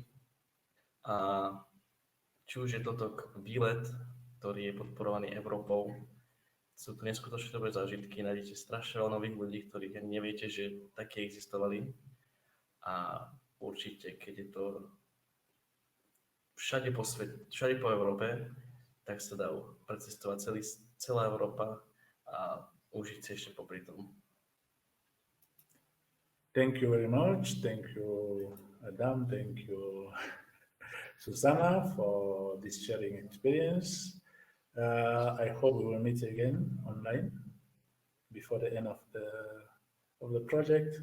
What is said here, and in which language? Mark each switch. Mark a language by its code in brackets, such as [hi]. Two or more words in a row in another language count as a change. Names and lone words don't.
[sk] A či už je toto výlet, ktorý je podporovaný Európou, sú to neskutočne dobré zážitky, nájdete strašne veľa nových ľudí, ktorých ani neviete, že také existovali. A určite, keď je to všade po svete, všade po Európe, tak sa dá precestovať celá Európa a užiť si ešte popri tom. [en] Thank you very much. Thank you, Adam. Thank you, Zuzana, for this sharing experience. I hope we will meet again online before the end of the project.